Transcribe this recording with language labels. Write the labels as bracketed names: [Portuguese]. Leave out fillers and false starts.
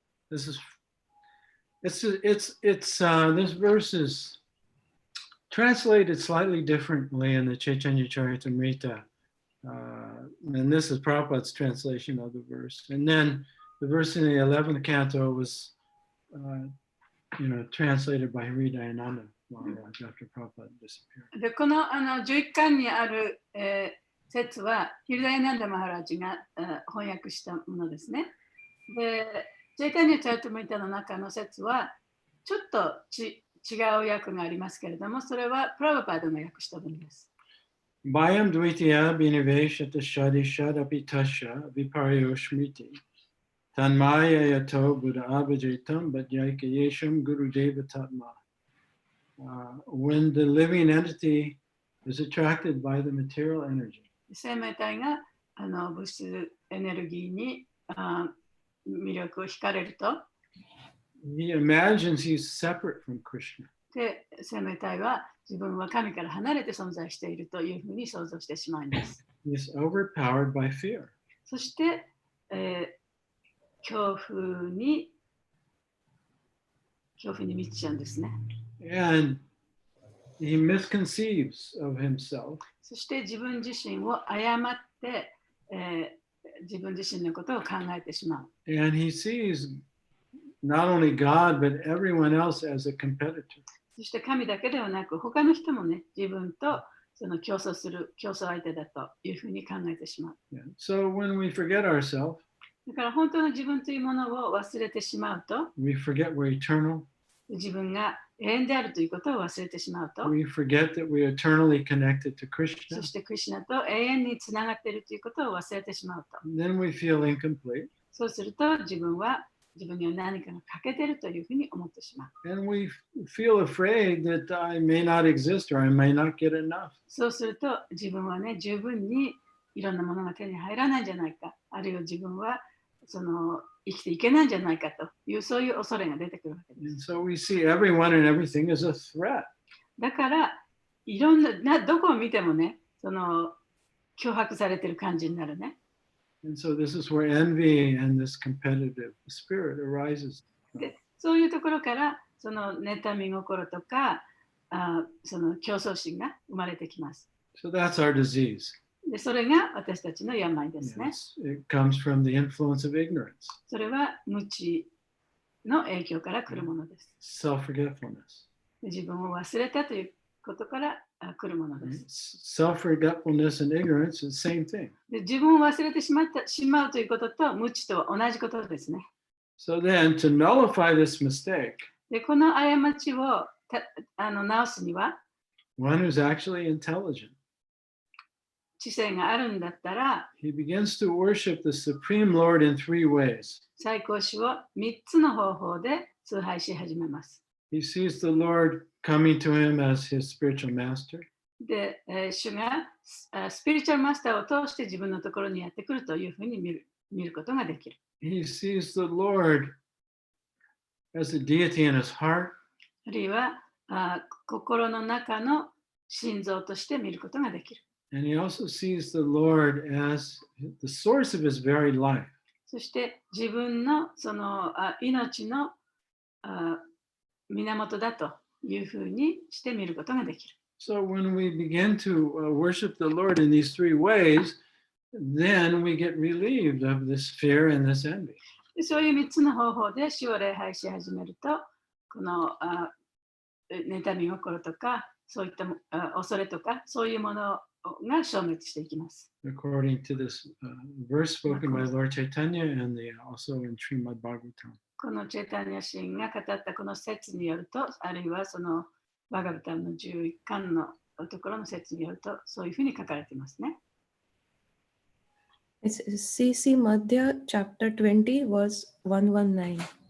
[English] This is this verse is translated slightly differently in the Chaitanya Charitamrita. And this is Prabhupada's translation of the verse. And then the verse in the 11th canto was, translated by Hridayananda Maharaj after Prabhupada disappeared. [Japanese] で、この11巻にある、説は、ヒルダヤナンダ・マハラジが、翻訳したものですね。で、チェイタニア・チャリタムリタの中の説は、ちょっと違う訳がありますけれども、それはプラブパードが訳したものです。 [Sanskrit] Bhayam Dvitiya Biniveshata Shadi Shadapi Tasha Viparyo Shmriti Tanmaya Yato Buddha Abhajitam Bhajaika Yesham Guru Deva Tatma. [English] When the living entity is attracted by the material energy. [Japanese] 生命体が物質エネルギーに魅力を惹かれると、 [English] He imagines he's separate from Krishna. [Japanese] で、生命体は自分は神から離れて存在しているというふうに想像してしまいます。 [English] He's overpowered by fear. [Japanese] そして、恐怖に満ちちゃうんですね。 [English] And he misconceives of himself. [Japanese] そして自分自身を誤って、自分自身のことを考えてしまう。 [English] And he sees not only God, but everyone else as a competitor. [Japanese] そして神だけではなく、他の人もね、自分とその競争相手だというふうに考えてしまう。 Yeah. [English] So when we forget ourselves, [Japanese] だから本当の自分というものを忘れてしまうと、 [English] we forget we're eternal. [Japanese] 自分が永遠であるということを忘れてしまうと、 [English] We forget that we're eternally connected to Krishna. [Japanese] そしてクリシュナと永遠につながっているということを忘れてしまうと、 [English] Then we feel incomplete. [Japanese] そうすると自分には何かが欠けているというふうに思ってしまう。 [English] And we feel afraid that I may not exist or I may not get enough. [Japanese] そうすると自分はね、十分にいろんなものが手に入らないんじゃないか、あるいは自分は生きていけないんじゃないかという、そういう恐れが出てくるわけで [English] And [Japanese] す。 [English] so we see everyone and everything as a threat. [Japanese] だからいろんなどこを見てもね、脅迫されてる感じになるね。 [English] And so this is where envy and this competitive spirit arises. [Japanese] で、そういうところから妬み心とかその競争心が生まれてきます。 [English] So that's our disease. [Japanese] で、それが私たちの病ですね。 [English] It comes from the influence of ignorance, [Japanese] それは無知の影響から来るものです。 [English] self-forgetfulness. [Japanese] 自分を忘れたということから来るものです。 [English] Self-forgetfulness and ignorance is the same thing. [Japanese] で、自分を忘れてしまうということと無知と同じことですね。 [English] So then to nullify this mistake, [Japanese] で、この過ちを直すには、 [English] one who's actually intelligent, [Japanese] 知性があるんだったら、 [English] he begins to worship the Supreme Lord in three ways. [Japanese] 最高主を3つの方法で崇拝し始めます。 [English] He sees the Lord coming to him as his spiritual master. [Japanese] で、主がスピリチュアルマスターを通して自分のところにやってくるというふうに見ることができる。 [English] He sees the Lord as a deity in his heart. [Japanese] あるいは心の中の心臓として見ることができる。 [English] And he also sees the Lord as the source of his very life. [Japanese] そして自分のその命の源だというふうにして見ることができる。 [English] So when we begin to worship the Lord in these three ways, then we get relieved of this fear and this envy. [Japanese] でそういう3つの方法で主を礼拝し始めると、この妬み心とか、そういった恐れとか、そういうものが消滅していきます。 [English] According to this verse spoken by Lord Chaitanya and also in Srimad Bhagavatam. [Japanese] このチェタニャ神が語ったこの説によると、あるいはそのバガバタンの11巻のところの説によると、そういうふうに書かれていますね。 [English] It's CC Madhya chapter 20 verse 119.